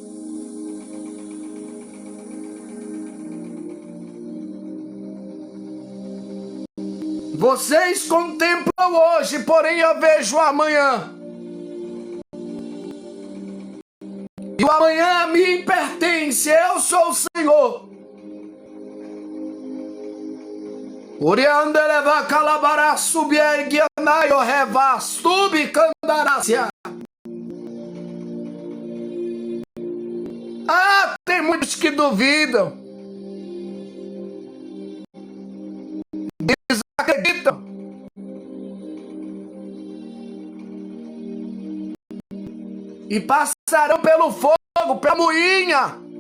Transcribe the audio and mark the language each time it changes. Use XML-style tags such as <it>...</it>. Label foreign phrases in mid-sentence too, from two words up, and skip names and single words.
<pt>Vocês contemplam hoje, porém eu vejo amanhã. E o amanhã a mim pertence, eu sou o Senhor. Uriandeleva calabara subierguianaio reva subcandarácia. Ah, tem muitos que duvidam. Desacreditam. E passarão pelo fogo, pela moinha.</pt>